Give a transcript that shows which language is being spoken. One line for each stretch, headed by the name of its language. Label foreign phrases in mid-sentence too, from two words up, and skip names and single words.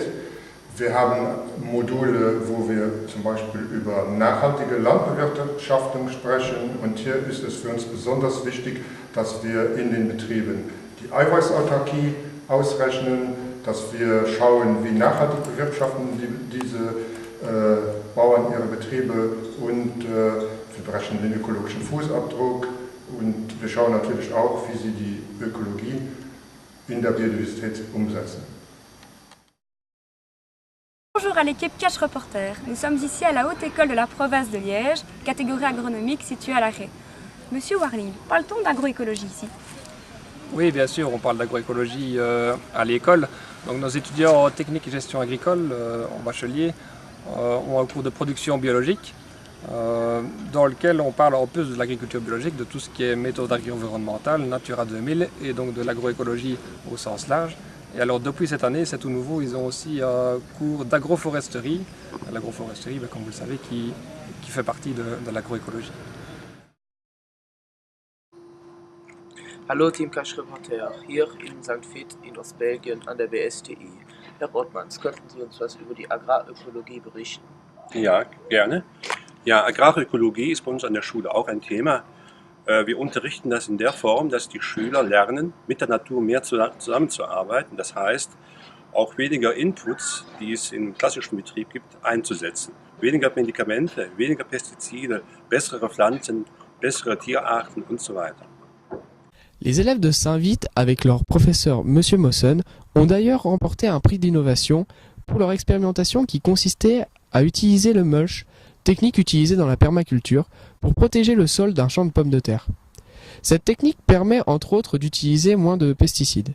German: Wir haben Module, wo wir zum Beispiel über nachhaltige Landbewirtschaftung sprechen und hier ist es für uns besonders wichtig, dass wir in den Betrieben die Eiweißautarkie ausrechnen, dass wir schauen, wie nachhaltig bewirtschaften diese Bauern ihre Betriebe und wir berechnen den ökologischen Fußabdruck und wir schauen natürlich auch, wie sie die Ökologie in der Biodiversität umsetzen.
French: Bonjour à l'équipe Cache Reporter. Nous sommes ici à la Haute École de la province de Liège, catégorie agronomique située à La Haye. Monsieur Warling, parle-t-on d'agroécologie ici ? Oui, bien sûr, on parle d'agroécologie à l'école. Donc, nos étudiants en technique et gestion agricole en bachelier ont un cours de production biologique dans lequel on parle en plus de l'agriculture biologique, de tout ce qui est méthode agro-environnementale, Natura 2000 et donc de l'agroécologie au sens large. Et alors depuis cette année, c'est tout nouveau, ils ont aussi un cours d'agroforesterie. L'agroforesterie, comme vous le savez, qui fait partie de l'agroécologie.
German: Hallo Team Cache Reporter, hier in St. Vith in Ostbelgien an der BSTI. Herr Rottmanns, könnten Sie uns was über die Agrarökologie berichten? Ja, gerne. Ja, Agrarökologie ist bei uns an der Schule auch ein Thema. Wir unterrichten das in der Form, dass die Schüler lernen, mit der Natur mehr zusammenzuarbeiten. Das heißt, auch weniger Inputs, die es im klassischen Betrieb gibt, einzusetzen. Weniger Medikamente, weniger Pestizide, bessere Pflanzen, bessere Tierarten und so weiter.
French: Les élèves de Saint-Vith, avec leur professeur Monsieur Mossen, ont d'ailleurs remporté un prix d'innovation pour leur expérimentation qui consistait à utiliser le mulch, technique utilisée dans la permaculture, pour protéger le sol d'un champ de pommes de terre. Cette technique permet entre autres d'utiliser moins de pesticides.